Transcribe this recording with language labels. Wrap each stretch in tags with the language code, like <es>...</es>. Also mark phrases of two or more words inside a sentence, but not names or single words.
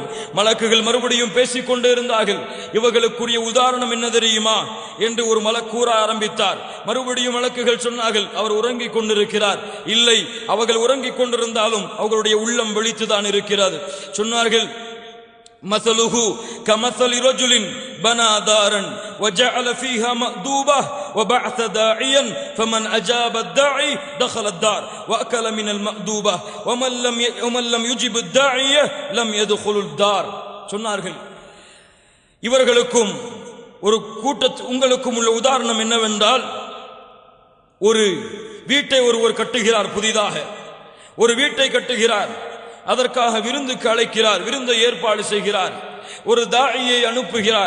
<ta>மலக்குகள் மறுபடியும் பேசிக் கொண்டே இருந்தார்கள். இவர்களுக்குரிய உதாரணம் என்ன தெரியுமா என்று ஒரு மலக்கு கூற ஆரம்பித்தார். மறுபடியும் மலக்குகள் சொன்னார்கள், அவர் உறங்கிக் கொண்டிருக்கிறார். இல்லை, அவர்கள் உறங்கிக் கொண்டிருந்தாலும் அவர்களுடைய உள்ளம் விழித்துதான் இருக்கிறது.</ta> <ar>சொன்னார்கள், مثله كمثل رجل بنى دارا وجعل فيها مأدوبة وبعث داعيا فمن أجاب الداعي دخل الدار وأكل من المأدوبة ومن لم يجب الداعية لم يدخل الدار.</ar> <ta>சொன்னார்கள், இவர்களுக்கும் ஒரு உங்களுக்கும் உள்ள உதாரணம் என்னவென்றால், ஒரு வீட்டை ஒருவர் கட்டுகிறார், புதிதாக ஒரு வீட்டை கட்டுகிறார், அதற்காக விருந்துக்கு அழைக்கிறார், விருந்தை ஏற்பாடு செய்கிறார், ஒரு தாயியை அனுப்புகிறார்.</ta>